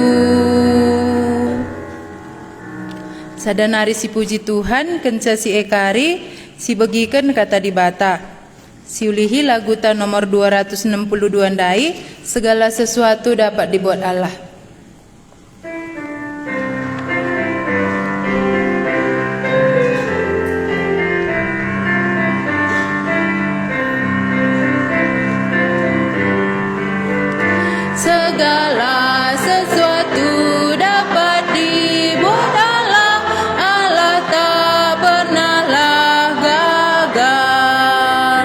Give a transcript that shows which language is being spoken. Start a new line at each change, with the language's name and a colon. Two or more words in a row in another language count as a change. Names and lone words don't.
Batak Karo: Sadanari si puji Tuhan, kenca si ekari, si begiken kata di bata. Si ulihi laguta nomor 262 ndai,
Indonesian: segala sesuatu dapat dibuat Allah. Segala sesuatu dapat dibuat Allah, Allah tak pernahlah gagal.